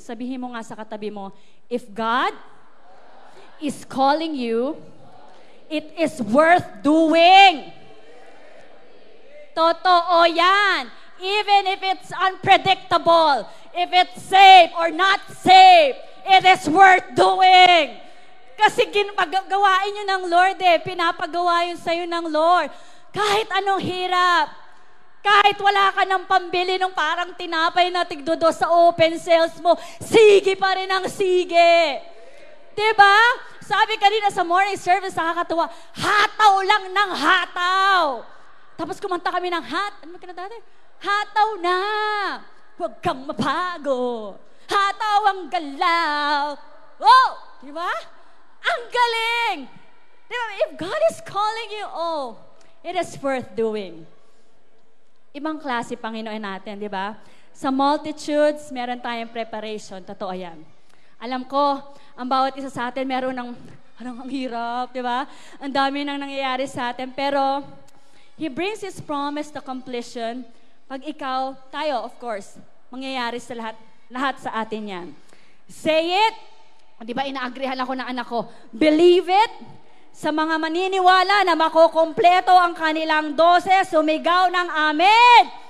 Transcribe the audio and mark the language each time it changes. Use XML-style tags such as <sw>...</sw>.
<tl>Sabihin mo nga sa katabi mo,</tl> <en>if God is calling you, it is worth doing.</en> <tl>Totoo yan.</tl> <en>Even if it's unpredictable, if it's safe or not safe, it is worth doing.</en> <tl>Kasi gawain nyo ng Lord eh. Pinapagawa yun sa'yo ng Lord. Kahit anong hirap. Kahit wala ka ng pambili nung parang tinapay na tigdodo sa open sales mo, sige pa rin ang sige. Diba? Sabi kanina sa morning service, nakakatuwa, hataw lang ng hataw. Tapos kumanta kami ng ano kinanta natin? Hataw na, huwag kang mapago. Hataw ang galaw. Oh! Diba? Ang galing! Diba?</tl> <en>If God is calling you, it is worth doing.</en> <tl>Ibang klase Panginoon natin, di ba? Sa multitudes, meron tayong preparation. Totoo yan. Alam ko, ang bawat isa sa atin, meron ng, ang hirap, di ba? Ang dami nang nangyayari sa atin.</tl> <en>Pero, He brings His promise to completion.</en> <tl>Pag ikaw, tayo, of course, mangyayari sa lahat sa atin yan.</tl> <en>Say it.</en> <tl>Di ba, inaagrihan ako ng anak ko.</tl> <en>Believe it.</en> <tl>Sa mga maniniwala na makukumpleto ang kanilang 12, sumigaw ng amen.</tl>